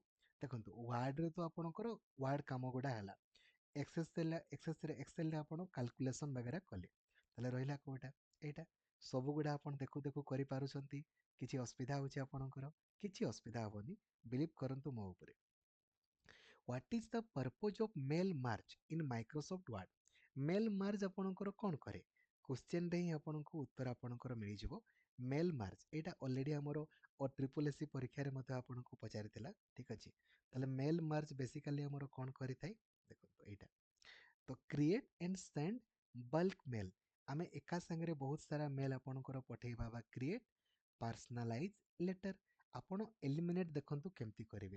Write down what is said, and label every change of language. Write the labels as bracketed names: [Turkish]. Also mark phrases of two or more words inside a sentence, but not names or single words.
[Odia] ଦେଖନ୍ତୁ ୱାର୍ଡରେ ତ ଆପଣଙ୍କର ୱାର୍ଡ କାମ ଗୁଡ଼ା ହେଲା, ଏକ୍ସେଲରେ ଆପଣ କାଲକୁଲେସନ୍ ବଗେରା କଲେ, ତାହେଲେ ରହିଲା କେଉଁଟା, ଏଇଟା ସବୁଗୁଡ଼ା ଆପଣ ଦେଖୁ ଦେଖୁ କରିପାରୁଛନ୍ତି। କିଛି ଅସୁବିଧା ହେଉଛି ଆପଣଙ୍କର, କିଛି ଅସୁବିଧା ହେବନି, ବିଲିଭ୍ କରନ୍ତୁ ମୋ ଉପରେ। [English] What is the purpose of mail merge in Microsoft Word? Mail merge [Odia] ଆପଣଙ୍କର କ'ଣ କରେ, କ୍ୱେଶ୍ଚେନରେ ହିଁ ଆପଣଙ୍କୁ ଉତ୍ତର ଆପଣଙ୍କର ମିଳିଯିବ। [English] mail merge [Odia] ଏଇଟା ଅଲରେଡ଼ି ଆମର OSSC ପରୀକ୍ଷାରେ ମଧ୍ୟ ଆପଣଙ୍କୁ ପଚାରିଥିଲା। ଠିକ୍ ଅଛି, ତାହେଲେ [English] mail merge basically [Odia] ଆମର କ'ଣ କରିଥାଏ, ଦେଖନ୍ତୁ ଏଇଟା ତ [English] create and send bulk mail, [Odia] ଆମେ ଏକା ସାଙ୍ଗରେ ବହୁତ ସାରା ମେଲ୍ ଆପଣଙ୍କର ପଠେଇବା, ବା [English] create personalize letter, [Odia] ଆପଣ ଏଲିମିନେଟ୍ ଦେଖନ୍ତୁ କେମିତି କରିବେ।